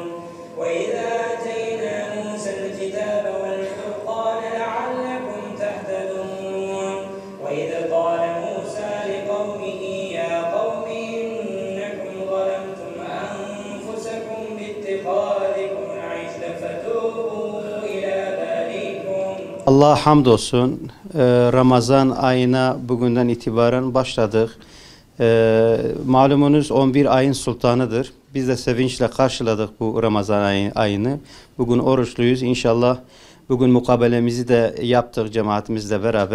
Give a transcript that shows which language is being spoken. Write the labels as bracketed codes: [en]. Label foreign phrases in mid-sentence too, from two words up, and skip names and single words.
[ar] وإذا آتينا موسى الكتاب والفرقان لعلكم تهتدون. وإذ قال موسى لقومه يا قوم إنكم ظلمتم أنفسكم باتخاذكم العجل فتوبوا إلى بارئكم. [tr] Allah'a hamdolsun. Ramazan ayına bugünden itibaren başladık. Malumunuz 11 ayın sultanıdır. Biz de sevinçle karşıladık bu Ramazan ayını. Bugün oruçluyuz. İnşallah bugün mukabelemizi de yaptık cemaatimizle beraber.